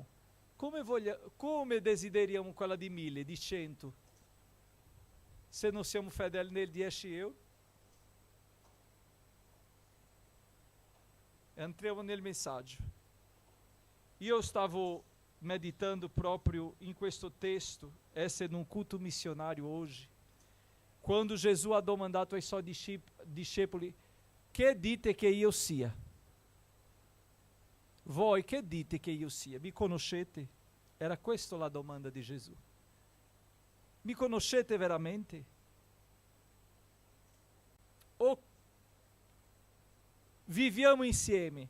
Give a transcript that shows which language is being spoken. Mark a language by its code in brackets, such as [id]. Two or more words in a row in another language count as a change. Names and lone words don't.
[it] Come desideriamo quella di 1.000, di 100, se non siamo fedeli nel 10 euro? Entriamo nel messaggio. Io stavo meditando proprio in questo testo, essere [pt] num culto missionário hoje, [it] quando Jesus ha domandato ai suoi discepoli: che dite che io sia? Voi che dite che io sia? Mi conoscete? Era questa la domanda di Gesù. Mi conoscete veramente? O viviamo insieme?